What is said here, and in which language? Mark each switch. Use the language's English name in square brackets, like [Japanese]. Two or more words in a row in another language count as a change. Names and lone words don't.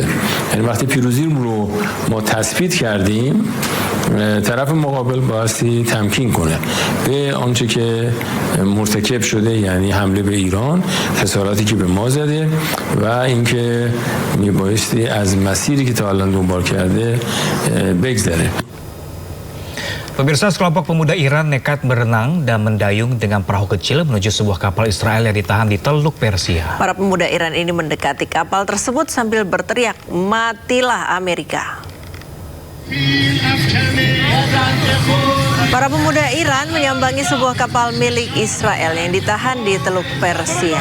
[Persian] یعنی وقتی پیروزی رو ما تثبیت کردیم طرف مقابل بایستی تمکین کنه به آنچه که مرتکب شده، یعنی حمله به ایران، خساراتی که به ما زده و اینکه میبایستی از مسیری که تا الان دنبال کرده بگذره. [Indonesian] Pemirsa, sekelompok pemuda Iran nekat berenang dan mendayung dengan perahu kecil menuju sebuah kapal Israel yang ditahan di Teluk Persia. Para pemuda Iran ini mendekati kapal tersebut sambil berteriak, "Matilah Amerika!" Para pemuda Iran menyambangi sebuah kapal milik Israel yang ditahan di Teluk Persia.